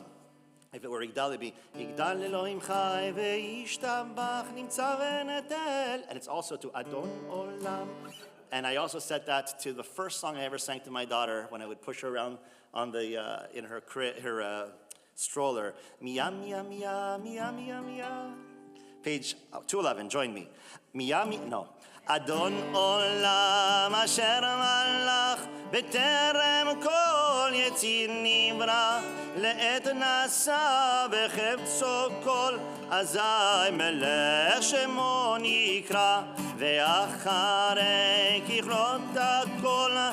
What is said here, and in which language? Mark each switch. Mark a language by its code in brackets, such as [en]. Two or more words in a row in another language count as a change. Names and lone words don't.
[en] If it were Igdal, it'd be [he] יגדל אלהים חי וישתבח נמצא ונטל. [en] And it's also to Adon Olam. And I also set that to the first song I ever sang to my daughter when I would push her around on the, in her stroller. Mia, mia, mia, mia, mia, mia. Page 211, join me. Mia, mia, no. [he] אדון עולם אשר מלך בטרם כל יציר נברא לעת נשא בחפצו כל אזי מלך שמו נקרא ואחרי ככלות הכל